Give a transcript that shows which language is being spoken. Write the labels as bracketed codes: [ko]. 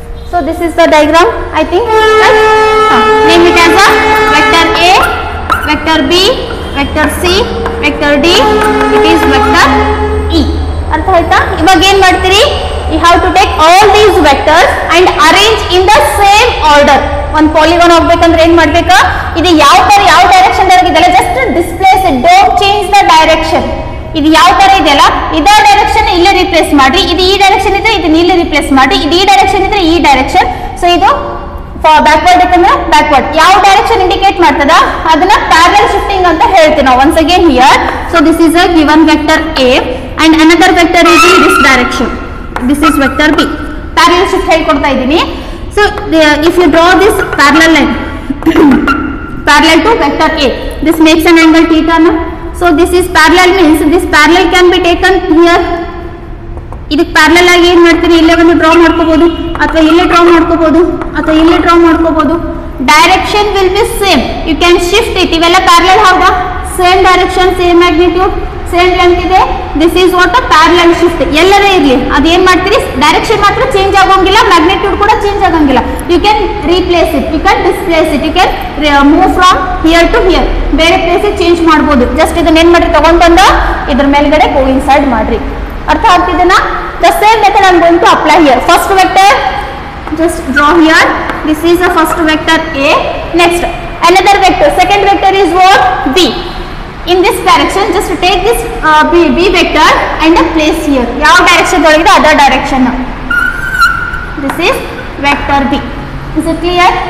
[en] So this is the diagram, I think. Name it as a vector A, vector B, vector C, vector D. It is vector E. [kn] अर्थ आಯ್ತಾ? ಇವಾಗ ಏನು ಮಾಡ್ತೀರಿ? [en] You have to take all these vectors and arrange in the same order. [kn] ಒಂದು polygon ಹೋಗ್ಬೇಕಂದ್ರೆ ಏನು ಮಾಡಬೇಕು? ಇದು ಯಾವ ತರ ಯಾವ ಡೈರೆಕ್ಷನ್ ಇದೆಲ್ಲ [en] Just displace it, don't change the direction. [kn] ಇದು ಯಾವ ತರ ಇದೆಯಲ್ಲ ಇದೇ ಡೈರೆಕ್ಷನ್ ಇಲ್ಲೇ ರಿಪ್ಲೇಸ್ ಮಾಡಿ. ಇದು ಈ ಡೈರೆಕ್ಷನ್ ಇದ್ರೆ ಇದನ್ನ ಇಲ್ಲೇ ರಿಪ್ಲೇಸ್ ಮಾಡಿ. ಇದು ಈ ಡೈರೆಕ್ಷನ್ ಇದ್ರೆ ಈ ಡೈರೆಕ್ಷನ್. ಸೊ ಇದು ಬ್ಯಾಕ್ವರ್ಡ್ ಇತ್ತಂದ್ರೆ ಬ್ಯಾಕ್ವರ್ಡ್. ಯಾವ ಡೈರೆಕ್ಷನ್ ಇಂಡಿಕೇಟ್ ಮಾಡ್ತದ ಅದನ್ನ ಪ್ಯಾರಲಲ್ ಶಿಫ್ಟಿಂಗ್ ಅಂತ ಹೇಳ್ತೀವಿ ನಾವು. [en] Once again here, so this is a given vector A and another vector is in this direction. This is vector B. [kn] Parallel shift ಹೇಳ್ಕೊಡ್ತಾ ಇದ್ದೀನಿ. [en] So if you draw this parallel line parallel to vector A, this makes an angle theta na. So this is parallel means this parallel can be taken here. [kn] ಇದಕ್ಕೆ parallel ಆಗಿ ಏನು ಮಾಡ್ತೀರಿ? ಇಲ್ಲೇ ಒಂದು draw ಮಾಡ್ಕೋಬಹುದು, ಅಥವಾ ಇಲ್ಲೇ ಡ್ರಾ ಮಾಡ್ಕೋಬಹುದು, ಅಥವಾ ಇಲ್ಲೇ ಡ್ರಾ ಮಾಡ್ಕೋಬಹುದು. [en] Direction will be same. You can shift it. [kn] ಇವೆಲ್ಲ ಪ್ಯಾರಲಲ್ ಹೌದಾ? [en] Same direction, same magnitude, same length ಇದೆ. This is what a parallel shift. [kn] ಎಲ್ಲರೇ ಇರಲಿ ಅದೇನ್ ಮಾಡ್ತೀರಿ? ಡೈರೆಕ್ಷನ್ ಮಾತ್ರ ಚೇಂಜ್ ಆಗೋಂಗಿಲ್ಲ, ಮ್ಯಾಗ್ನಿಟ್ಯೂಡ್ ಕೂಡ ಚೇಂಜ್ ಆಗಂಗಿಲ್ಲ. [en] You can replace it, you can displace it, you can move from here to here. [kn] ಬೇರೆ ಪ್ಲೇಸಿಗೆ ಚೇಂಜ್ ಮಾಡ್ಬೋದು. ಜಸ್ಟ್ ಇದನ್ನ ಏನ್ ಮಾಡ್ರಿ? ತಗೊಂಡ್ ಬಂದ ಇದ್ರ ಮೇಲ್ಗಡೆ ಕೋಇನ್ಸೈಡ್ ಮಾಡ್ರಿ. अर्थ ಆಗ್ತಿದೆನಾ? [en] The same method I am going to apply here. First vector, just draw here. This is the first vector A. Next, another vector. Second vector is what? B. In this direction, just take this B vector and place here. [kn] ಯಾವ direction ಒಳಗಿದೆ [en] other direction. This is vector B. Is it clear?